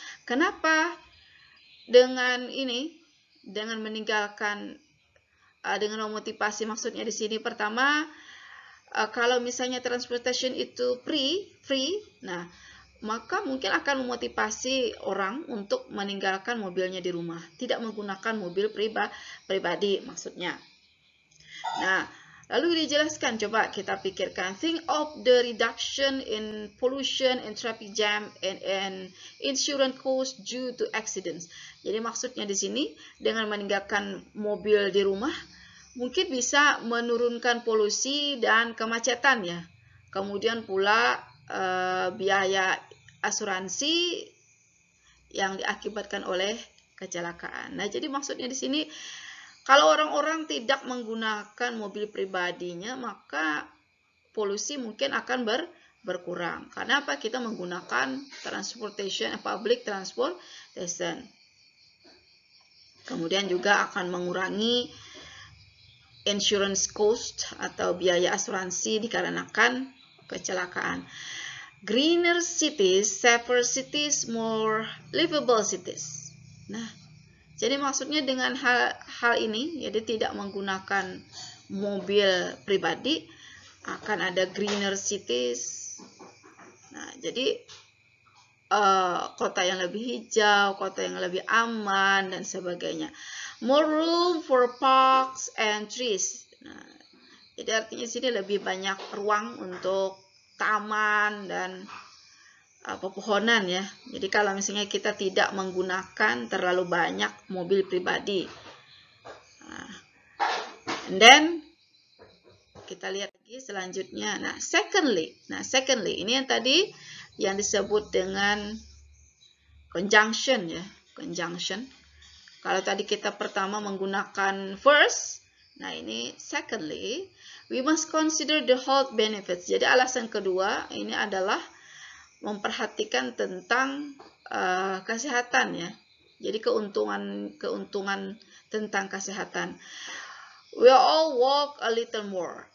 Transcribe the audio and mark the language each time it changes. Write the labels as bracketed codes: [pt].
[id] Kenapa dengan ini, dengan meninggalkan, dengan memotivasi, maksudnya di sini pertama, kalau misalnya transportation itu free, nah maka mungkin akan memotivasi orang untuk meninggalkan mobilnya di rumah, tidak menggunakan mobil pribadi maksudnya. Nah, lalu dijelaskan, coba kita pikirkan, [en] think of the reduction in pollution and traffic jam and insurance cost due to accidents. [id] Jadi maksudnya di sini dengan meninggalkan mobil di rumah mungkin bisa menurunkan polusi dan kemacetan ya. Kemudian pula biaya asuransi yang diakibatkan oleh kecelakaan. Nah, jadi maksudnya di sini kalau orang-orang tidak menggunakan mobil pribadinya, maka polusi mungkin akan berkurang. Karena apa? Kita menggunakan public transportation. Kemudian juga akan mengurangi insurance cost atau biaya asuransi dikarenakan kecelakaan. [en] Greener cities, safer cities, more livable cities. [id] Nah, jadi maksudnya dengan hal ini, jadi tidak menggunakan mobil pribadi, akan ada greener cities. Nah, jadi kota yang lebih hijau, kota yang lebih aman, dan sebagainya. [en] More room for parks and trees. [id] Nah, jadi artinya sini lebih banyak ruang untuk taman dan pepohonan ya. Jadi kalau misalnya kita tidak menggunakan terlalu banyak mobil pribadi. Nah, [en] and then [id] kita lihat lagi selanjutnya. Nah, secondly, ini yang tadi yang disebut dengan conjunction ya, conjunction. Kalau tadi kita pertama menggunakan first, nah ini [en] secondly, we must consider the health benefits. [id] Jadi alasan kedua ini adalah memperhatikan tentang kesehatan ya. Jadi keuntungan tentang kesehatan. [en] We all walk a little more.